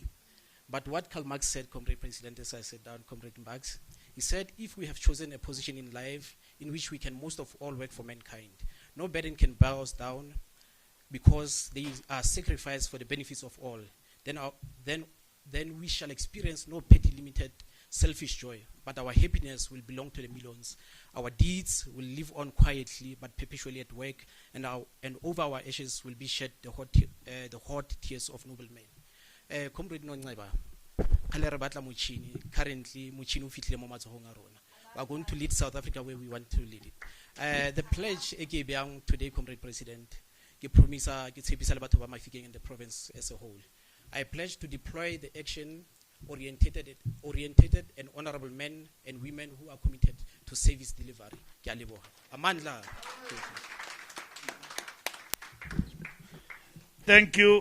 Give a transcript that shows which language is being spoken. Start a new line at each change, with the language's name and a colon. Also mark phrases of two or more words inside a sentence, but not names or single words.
English: But what Karl Marx said, Comrade President, as I said down, Comrade Marx, he said, if we have chosen a position in life in which we can most of all work for mankind, no burden can bow us down because they are sacrificed for the benefits of all, then we shall experience no petty limited selfish joy, but our happiness will belong to the millions. Our deeds will live on quietly but perpetually at work, and over our ashes will be shed the hot tears of noble men.
Tswana: Comrade Nonaiba, kale re batla motšhini, currently motšhini o fitlhile mo matsohong a rona.
English: We are going to lead South Africa where we want to lead it. The pledge
Tswana: e ke beang
English: today, Comrade President,
Tswana: ke promisa ke tshepisa le batho ba Mafikeng
English: in the province as a whole. I pledge to deploy the action oriented and honorable men and women who are committed to service delivery.
Southern Sotho: Ke a leboha. Amandla.
English: Thank you.